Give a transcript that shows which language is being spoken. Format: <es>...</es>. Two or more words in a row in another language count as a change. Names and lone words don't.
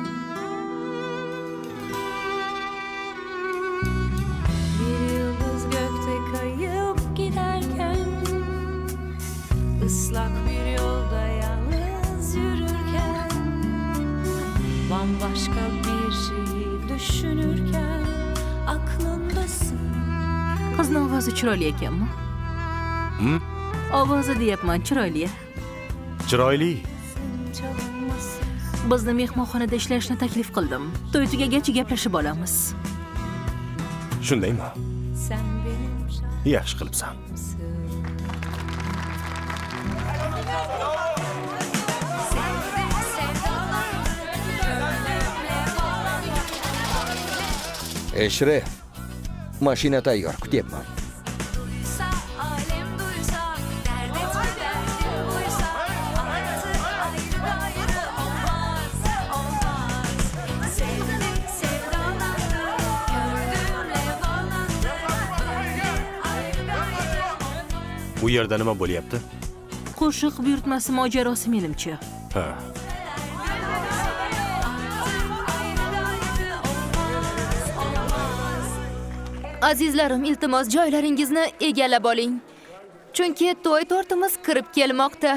<tr>Bir yıldız gökte kayıp giderken, ıslak bir yolda yalnız yürürken, bambaşka bir şeyi düşünürken aklımdasın.</tr> <uz>Qizni ovozi chiroyli ekanmi? Ovozi deyapman, chiroyli. Chiroyli. Bizni mehmonxonada ishlashni taklif qildim. To'y tugagach gaplashib olamiz. Shundaymi?</uz> <tr>Sen benim</tr> <uz>Yaxshi qilibsan. Eshref, mashina tayyor, kutyapman.</uz> <tr>duysa, alem duysa, dert etme derdim buysa, artık ayrı olmaz, olmaz. Sevdim, sevdalandım, gördüğümle bağlandım, böyle ayrı olmaz.</tr> <uz>Bu yerda nima bo'lyapti? Qo'shiq buyurtmasi mojarosi menimcha. Ha. Azizlarim, iltimos joylaringizni egallab oling. Chunki to'y tortimiz kirib kelmoqda.</uz>